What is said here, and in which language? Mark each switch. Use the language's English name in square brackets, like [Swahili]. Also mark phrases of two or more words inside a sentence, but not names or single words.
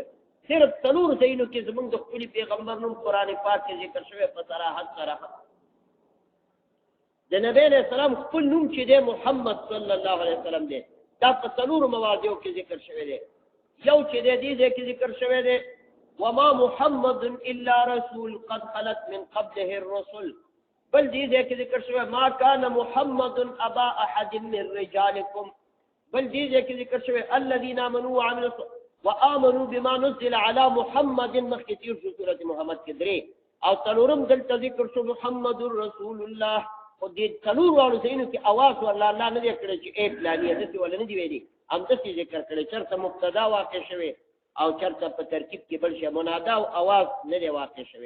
[Pashto] صرف څلور ځایونو کې زمونږ د خپل پیغمبر نوم قرآن پاک کې ذکر شوی په صراحت سره. د نبی [Arabic] علیہ السلام [Pashto] خپل نوم چې دی محمد [Arabic] صلی الله علیه وسلم [Pashto] دی، دا په څلورو مواضعو کې ذکر شوی دی. یو چې دی دې ځای کې ذکر شوی دی [Arabic] وما محمد الا رسول قد خلت من قبله الرسل. [Pashto] بل دې ځای کې ذکر شوی [Arabic] ما كان محمد ابا احد من رجالكم. [Pashto] بل دې ځای کې ذکر شوی [Arabic] الذين امنوا وامنوا بما نزل على محمد. [Pashto] مخکې تیر شو سورۃ محمد کې درې او څلورم دلته ذکر شو [Arabic] محمد رسول الله. [Pashto] خو دې څلور واړو ځایونو کې اواز ورله الله نه دی کړی چې اے فلانیه داسې ولا نه دي ویلي، همداسې ذکر کړی. چېرته مبتدا واقع شوی او چېرته په ترکیب کې بل شی منادا او اواز نه دی واقع شوی.